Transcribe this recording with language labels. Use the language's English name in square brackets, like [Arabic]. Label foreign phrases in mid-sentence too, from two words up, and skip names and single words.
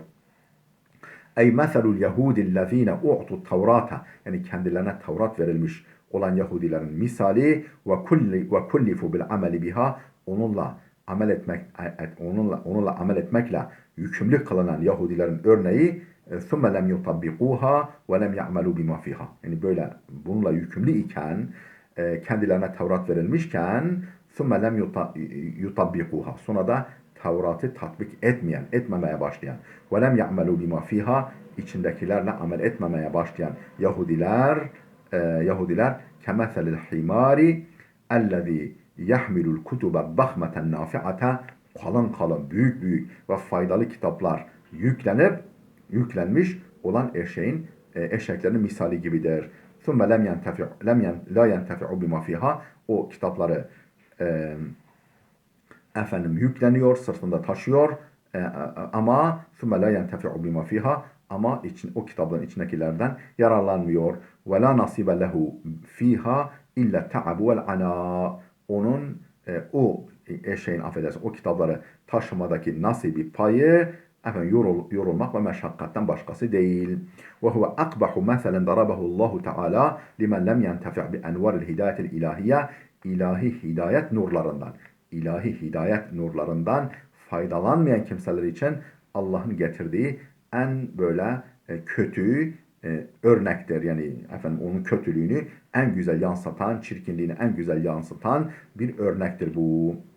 [Arabic] أي مثل اليهود الذين أوتوا التوراة, [Turkish] yani kendilerine Tevrat verilmiş olan Yahudilerin misali [Arabic] وكلفوا بالعمل بها, [Turkish] onunla amel etmekle yükümlü kılınan Yahudilerin örneği [Arabic] ثُمَّ لَمْ يُطَبِّقُوهَا وَلَمْ يَعْمَلُوا بِمَا فِيهَا. [Turkish] Yani böyle bununla yükümlü iken, kendilerine Tevrat verilmişken [Arabic] ثُمَّ لَمْ [Turkish] يُطَبِّقُوهَا sonra da Tevrat'ı tatbik etmemeye başlayan [Arabic] وَلَمْ يَعْمَلُوا بِمَا فِيهَا [Turkish] içindekilerle amel etmemeye başlayan Yahudiler [Arabic] كَمَثَلِ الْحِمَارِ اَلَّذ۪ي يَحْمِلُ الْكُتُبَ الضَّخْمَةَ النَّافِعَةَ [Turkish] büyük büyük ve faydalı kitaplar yüklenmiş olan eşeklerin misali gibidir. [Arabic] ثُمَّ لَا يَنْتَفِعُ بِمَا فِيهَا [Turkish] o kitapları yükleniyor, sırtında taşıyor ama [Arabic] ثُمَّ لَا يَنْتَفِعُ بِمَا فِيهَا [Turkish] ama o kitapların içindekilerden yararlanmıyor. [Arabic] وَلَا نَصِيبَ لَهُ فِيهَا اِلَّا تَعَبُ وَالْعَنَا [Turkish] onun o o kitapları taşımadaki nasibi payı yorulmak ve meşakkatten başkası değil. [Arabic] وَهُوَ أَقْبَحُ مَثَلًا ضَرَبَهُ اللّٰهُ تَعَالَى لِمَنْ لَمْ يَنْتَفِعْ بِأَنْوَارِ الْهِدَايَةِ الْاِلٰهِيَّةِ [Turkish] ilahi hidayet nurlarından faydalanmayan kimseler için Allah'ın getirdiği en böyle kötü örnektir. Yani onun kötülüğünü en güzel yansıtan, çirkinliğini en güzel yansıtan bir örnektir bu.